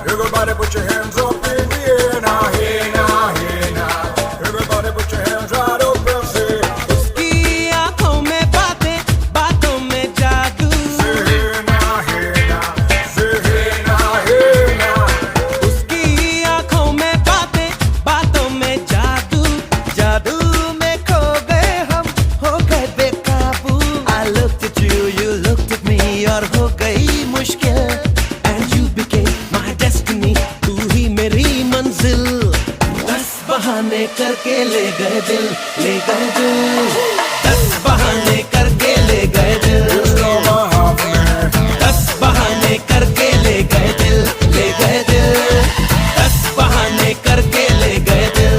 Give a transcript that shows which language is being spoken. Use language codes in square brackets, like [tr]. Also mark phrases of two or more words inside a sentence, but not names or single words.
[en] Everybody put your hands up in the air now, hey now, hey now. Everybody put your hands right up and say [hi] उसकी आँखों में बातें, बातों में जादू, [en] hey now, hey now. Say hey now, hey now. [hi] उसकी आँखों में बातें, बातों में जादू, जादू में खो गए हम, हो गए बेकाबू। [en] I looked at you, you looked at me, [hi] और हो गई मुश्किल, [en] and you became my destiny, [hi] तू ही मेरी मंजिल। 10 बहाने करके ले गए दिल, ले गए दिल, 10 बहाने करके ले गए दिल, [en] Half of me. [hi] 10 बहाने करके ले गए दिल, ले गए दिल, 10 बहाने करके ले गए दिल।